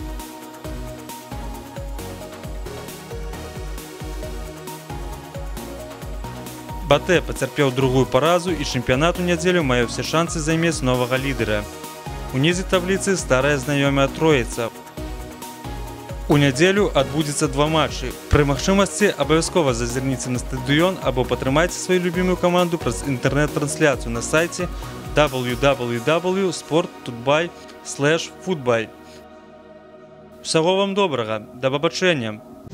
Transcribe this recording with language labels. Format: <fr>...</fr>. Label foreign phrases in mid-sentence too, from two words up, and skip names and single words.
<be>БАТЭ пацярпеў другую паразу і чэмпіянат у нядзелю мае ўсе шансы займець новага лідара. Унізе табліцы старая знаёмая троіца. У нядзелю адбудзецца два матчы. Пры магчымасці абавязкова зазірніце на стадыён або падтрымайце сваю любімую каманду праз інтэрнэт-трансляцыю на сайце www.sport.by/football. Усяго вам добрага, да пабачэння!</be>